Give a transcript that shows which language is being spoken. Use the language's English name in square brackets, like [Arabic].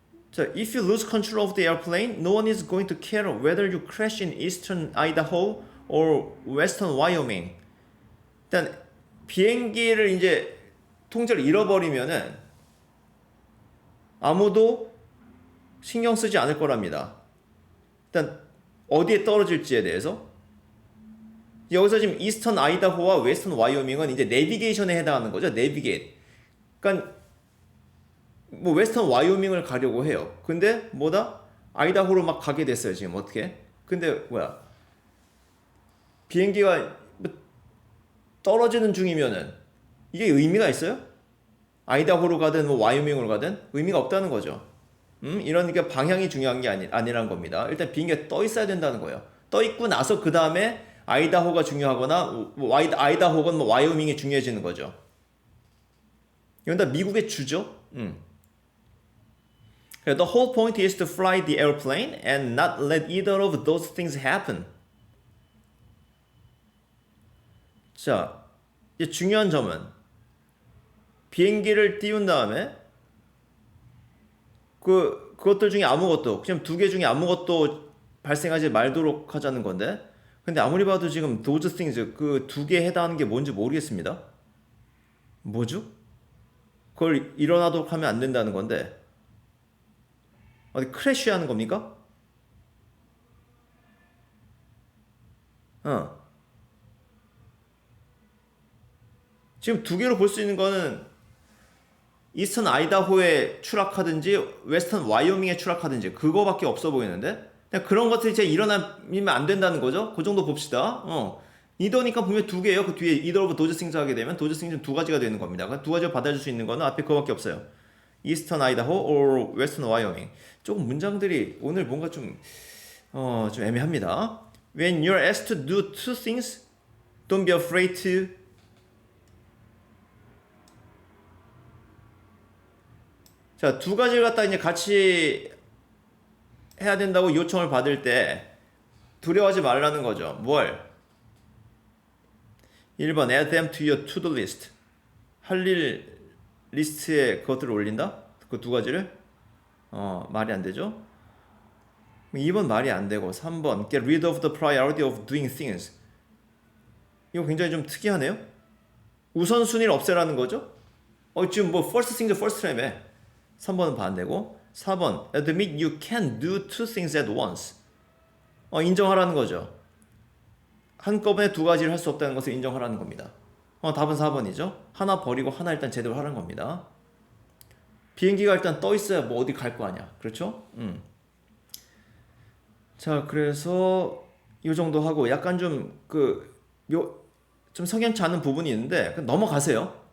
[English] 자, if you lose control of the airplane, no one is going to care whether you crash in eastern Idaho or western Wyoming. [Korean] 일단 비행기를 이제 통제를 잃어버리면은 아무도 신경 쓰지 않을 거랍니다. 일단 어디에 떨어질지에 대해서. 여기서 지금 이스턴 아이다호와 웨스턴 와이오밍은 이제 내비게이션에 해당하는 거죠. 내비게이트. 그러니까 뭐 웨스턴 와이오밍을 가려고 해요. 근데 뭐다? 아이다호로 막 가게 됐어요. 지금 어떻게? 근데 뭐야? 비행기가 떨어지는 중이면은 이게 의미가 있어요? 아이다호로 가든 뭐 와이오밍으로 가든 의미가 없다는 거죠. 이런 게 방향이 중요한 게 아니란 겁니다. 일단 비행기가 떠 있어야 된다는 거예요. 떠 있고 나서 그 다음에 아이다호가 중요하거나 아이다호건 뭐 와이오밍이 중요해지는 거죠. 이건 다 미국의 주죠. [English] The whole point is to fly the airplane and not let either of those things happen. [Korean] 자, 이제 중요한 점은 비행기를 띄운 다음에 그것들 중에 아무것도, 그냥 두 개 중에 아무것도 발생하지 말도록 하자는 건데, 근데 아무리 봐도 지금 [English] those things [Korean] 그 두 개에 해당하는 게 뭔지 모르겠습니다. 뭐죠? 그걸 일어나도록 하면 안 된다는 건데 어디 크래쉬하는 겁니까? 지금 두 개로 볼 수 있는 거는 이스턴 아이다호에 추락하든지 웨스턴 와이오밍에 추락하든지 그거밖에 없어 보이는데 그냥 그런 것들이 이제 일어나면 안 된다는 거죠. 그 정도 봅시다. 이더니까 분명 두 개예요. 그 뒤에 이더 오브 도즈 싱스 하게 되면 도즈 싱스는 두 가지가 되는 겁니다. 두 가지를 받아줄 수 있는 거는 앞에 그거밖에 없어요. 이스턴 아이다호 or 웨스턴 와이오밍. 조금 문장들이 오늘 뭔가 좀 애매합니다. [English] When you're asked to do two things, don't be afraid to. [Korean] 자, 두 가지를 갖다 이제 같이 해야 된다고 요청을 받을 때 두려워하지 말라는 거죠. 뭘? [English] 1번 add them to your to-do list. [Korean] 할 일 리스트에 그것들을 올린다? 그 두 가지를? 말이 안 되죠? 2번 말이 안 되고 3번 [English] get rid of the priority of doing things. [Korean] 이거 굉장히 좀 특이하네요. 우선순위를 없애라는 거죠? 지금 뭐 [English] first things first [Korean] 라며. 3번은 반대고 4번 [English] admit you can do two things at once. [Korean] 인정하라는 거죠. 한꺼번에 두 가지를 할 수 없다는 것을 인정하라는 겁니다. 답은 4번이죠. 하나 버리고 하나 일단 제대로 하라는 겁니다. 비행기가 일단 떠 있어야 뭐 어디 갈 거 아니야. 그렇죠? 자, 그래서 이 정도 하고 약간 좀 좀 석연치 않은 부분이 있는데 넘어가세요.